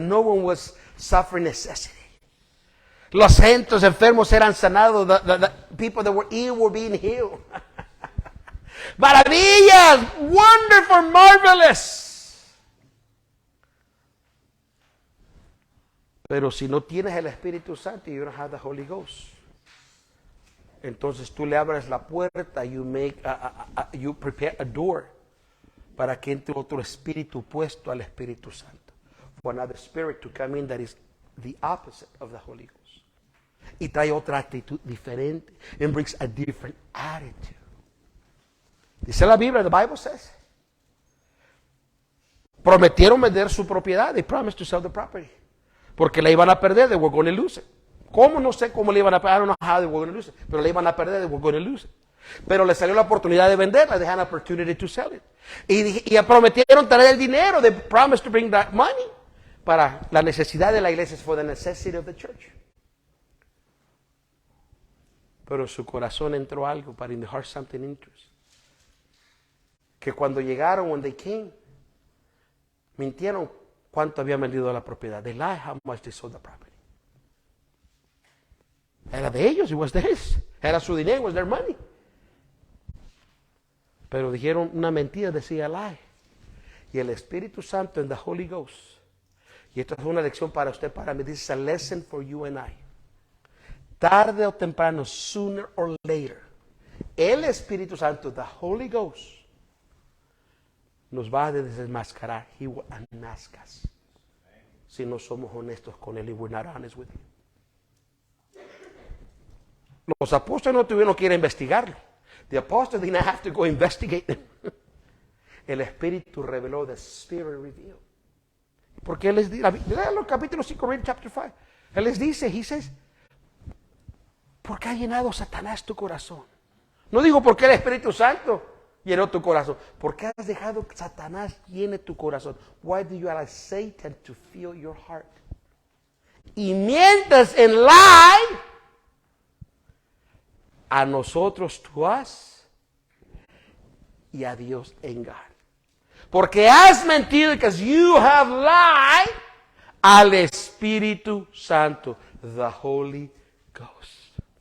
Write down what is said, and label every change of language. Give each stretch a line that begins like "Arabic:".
English: No one was suffering necessity.
Spanish: Los gentes enfermos eran sanados.
English: The people that were ill were being healed.
Spanish: Maravillas,
English: wonderful, marvelous.
Spanish: Pero si no tienes el Espíritu Santo,
English: you don't have the Holy Ghost.
Spanish: Entonces tú le abres la puerta,
English: you prepare a door
Spanish: para que entre otro espíritu opuesto al Espíritu Santo.
English: For another spirit to come in that is the opposite of the Holy Ghost.
Spanish: Y trae otra actitud diferente.
English: And brings a different attitude.
Spanish: Dice la Biblia,
English: the Bible says.
Spanish: Prometieron vender su propiedad.
English: They promised to sell the property.
Spanish: Porque la iban a perder,
English: they were going to lose it.
Spanish: ¿Cómo? No sé cómo le iban a perder.
English: I don't know how they were going to lose it.
Spanish: Pero la iban a perder,
English: they were going to lose it.
Spanish: Pero le salió la oportunidad de venderla.
English: They had an opportunity to sell it.
Spanish: Y prometieron traer el dinero.
English: They promised to bring that money
Spanish: para la necesidad de la iglesia,
English: for the necessity of the church.
Spanish: Pero en su corazón entró algo,
English: but in the heart something enters.
Spanish: Que cuando llegaron,
English: when they came,
Spanish: mintieron cuánto habían vendido la propiedad.
English: They lied how much they sold the property.
Spanish: Era de ellos,
English: it was theirs.
Spanish: Era su dinero,
English: it was their money.
Spanish: Pero dijeron una mentira, decía lie. Y el Espíritu Santo
English: and the Holy Ghost.
Spanish: Y esto es una lección para usted, para mí.
English: This is a lesson for you and I.
Spanish: Tarde o temprano,
English: sooner or later,
Spanish: el Espíritu Santo,
English: the Holy Ghost,
Spanish: nos va a desenmascarar.
English: He will unmask us.
Spanish: Si no somos honestos con Él,
English: y we're not honest with Him.
Spanish: Los apóstoles no tuvieron que ir a investigarlo.
English: The apostles didn't have to go investigate them.
Spanish: El Espíritu reveló, the Spirit revealed. Porque Él les dice, léalo capítulo 5,
English: read chapter 5.
Spanish: Él les dice,
English: He says,
Spanish: ¿por qué ha llenado Satanás tu corazón? No digo por qué el Espíritu Santo llenó tu corazón. ¿Por qué has dejado que Satanás llene tu corazón?
English: Why do you allow Satan to fill your heart?
Spanish: Y mientras en lie, a nosotros tú has y a Dios engaño. Porque has mentido,
English: because you have lied
Spanish: al Espíritu Santo,
English: the Holy Ghost.